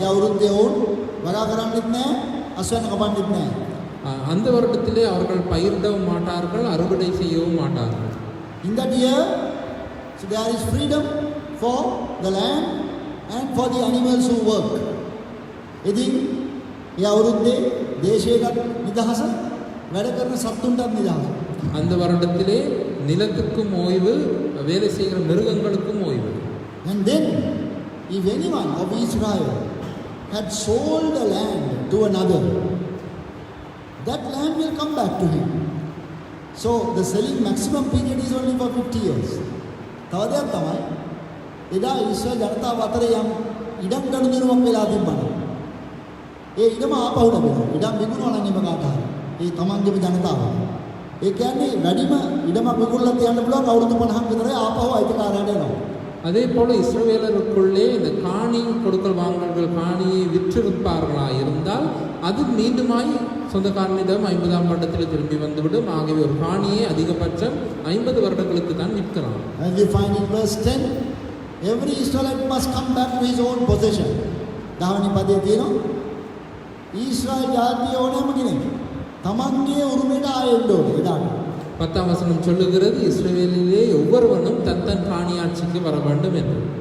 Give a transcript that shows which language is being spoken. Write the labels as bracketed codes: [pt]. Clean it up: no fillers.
[si] ඒ අවුරුද්දේ වුන් වගා කරන්නෙත් නැහැ, අස්වැන්න කපන්නෙත් නැහැ. [ta] அந்த வருடத்திலே அவர்கள் பயிரிடவும் மாட்டார்கள், அறுவடை செய்யவும் மாட்டார்கள். [en] In that year, so there is freedom for the land and for the animals who work. [si] ඉතින් ඒ අවුරුද්දේ දේශයකට නිදහස, වැඩ කරන සත්තුන්ටත් නිදහස. [ta] அந்த வருடத்திலே நிலத்துக்கும் ஓய்வு, வேலை செய்கிற மிருகங்களுக்கும் ஓய்வு. [en] And then, if anyone of Israel had sold a land to another, that land will come back to him. So the selling maximum period is only for 50 years. [si] තව දෙයක් තමයි එදා ඊශ්‍රායල් ජනතාව අතරේ යම් ඉඩම් ගනුදෙනුවක් වෙලා තිබ්බනම් ඒ ඉඩම ආපහු ලැබෙනවා. ඉඩම් විකුණනවා නම් එම කාට හරි. ඒ තමන්ගේම ජනතාව. ඒ කියන්නේ වැඩිම ඉඩමක් විකුණලා තියන්න පුළුවන් අවුරුදු 50ක් විතරයි ආපහු අයිතිකාරයාට එනවා. [ta] அதே போல இஸ்ரவேலருக்குள்ளே இந்த காணி கொடுக்கல் வாங்கல்கள் காணியை விற்றிருப்பார்களாக இருந்தால் அது மீண்டுமாய் சொந்தக்காரனிடம் 50ஆம் வருடத்தில் திரும்பி வந்துவிடும். ஆகவே ஒரு காணியை அதிகபட்சம் 50 வருடங்களுக்கு தான் விற்கலாம். [en] And we find in verse 10, every Israelite must come back to his own possession. [si] 10 පදයේ තියෙනවා ඊශ්‍රායල් ජාතිය ඕනෑම කෙනෙක් තමන්ගේ උරුමයට ආයෙන්න ඕනේ එදාට. [ta] 10ஆம் வசனம் சொல்லுகிறது இஸ்ரவேலிலே ஒவ்வொருவனும் தன் காணியாட்சிக்கு வர வேண்டும் என்று.